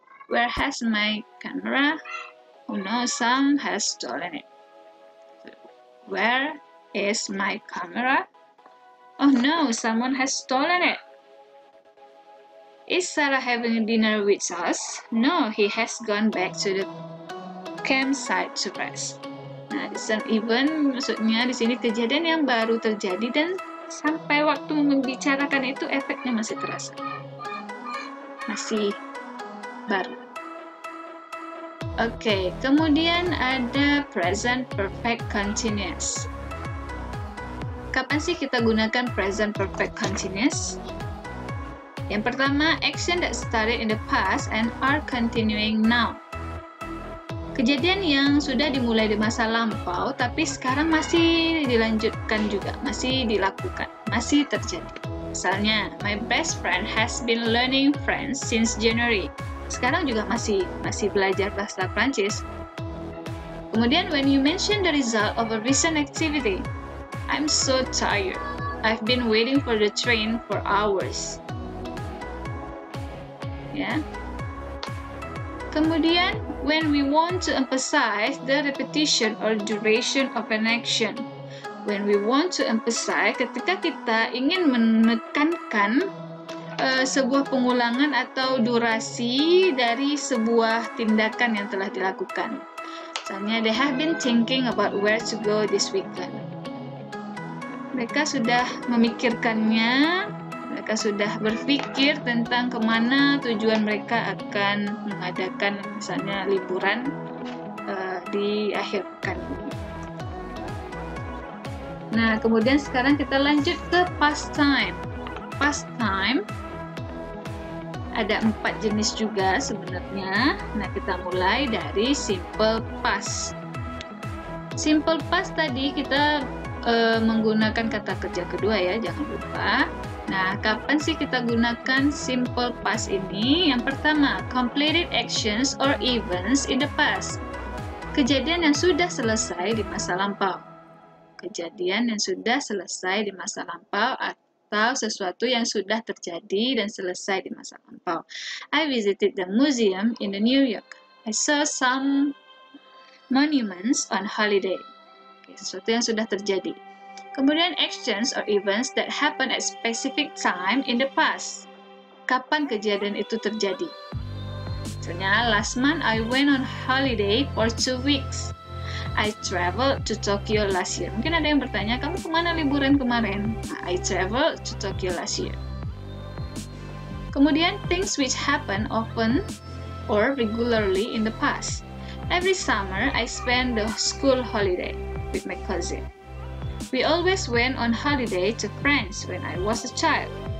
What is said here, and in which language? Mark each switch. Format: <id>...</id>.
<en>Where has my camera? Oh no, some has stolen it. Where is my camera? Oh no, someone has stolen it. Is Sarah having a dinner with us? No, he has gone back to the campsite to rest.</en> <id>Nah, recent event maksudnya di sini kejadian yang baru terjadi dan sampai waktu membicarakan itu efeknya masih terasa. Masih baru. Oke, kemudian ada present perfect continuous. Kapan sih kita gunakan present perfect continuous? Yang pertama,</id> <en>action that started in the past and are continuing now.</en> <id>Kejadian yang sudah dimulai di masa lampau, tapi sekarang masih dilanjutkan juga, masih dilakukan, masih terjadi. Misalnya,</id> <en>my best friend has been learning French since January.</en> <id>Sekarang juga masih belajar bahasa Prancis. Kemudian,</id> <en>when you mention the result of a recent activity, I'm so tired. I've been waiting for the train for hours.</en> <id>Ya. Kemudian,</id> <en>when we want to emphasize the repetition or duration of an action. When we want to emphasize,</en> <id>ketika kita ingin menekankan sebuah pengulangan atau durasi dari sebuah tindakan yang telah dilakukan. Misalnya,</id> <en>they have been thinking about where to go this weekend.</en> <id>Mereka sudah memikirkannya, mereka sudah berpikir tentang kemana tujuan mereka akan mengadakan misalnya liburan di akhir pekan ini. Nah, kemudian sekarang kita lanjut ke past time. Past time ada 4 jenis juga sebenarnya. Nah, kita mulai dari simple past. Simple past tadi kita menggunakan kata kerja kedua ya, jangan lupa. Nah, kapan sih kita gunakan simple past ini?</id> <en>Yang pertama, completed actions or events in the past.</en> <id>Kejadian yang sudah selesai di masa lampau. Kejadian yang sudah selesai di masa lampau atau sesuatu yang sudah terjadi dan selesai di masa lampau.</id> <en>I visited the museum in the New York. I saw some monuments on holiday.</en> <id>Sesuatu yang sudah terjadi. Kemudian</id> <en>actions or events that happen at specific time in the past.</en> <id>Kapan kejadian itu terjadi? Misalnya,</id> <en>last month I went on holiday for 2 weeks. I traveled to Tokyo last year.</en> <id>Mungkin ada yang bertanya, kamu kemana liburan kemarin? Nah,</id> <en>I traveled to Tokyo last year.</en> <id>Kemudian,</id> <en>things which happen often or regularly in the past. Every summer, I spent the school holiday with my cousin. We always went on holiday to France when I was a child.</en>